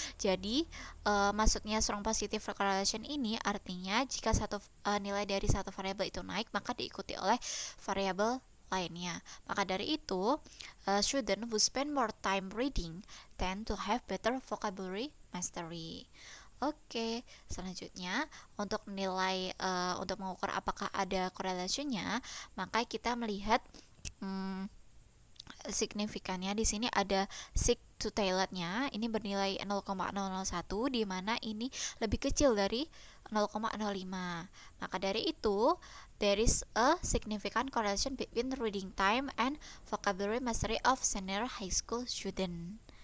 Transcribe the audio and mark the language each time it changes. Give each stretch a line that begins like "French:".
Indonesian: Jadi, maksudnya strong positive correlation ini artinya jika nilai dari satu variabel itu naik, maka diikuti oleh variabel lainnya. Maka dari itu,
English: student who spend more time reading tend to have better vocabulary mastery.
Indonesian: Oke, selanjutnya untuk nilai untuk mengukur apakah ada correlation-nya, maka kita melihat signifikannya. Di sini ada sig to tailed-nya, ini bernilai 0,001, di mana ini lebih kecil dari 0,05. Maka dari itu,
English: there is a significant correlation between reading time and vocabulary mastery of senior high school student.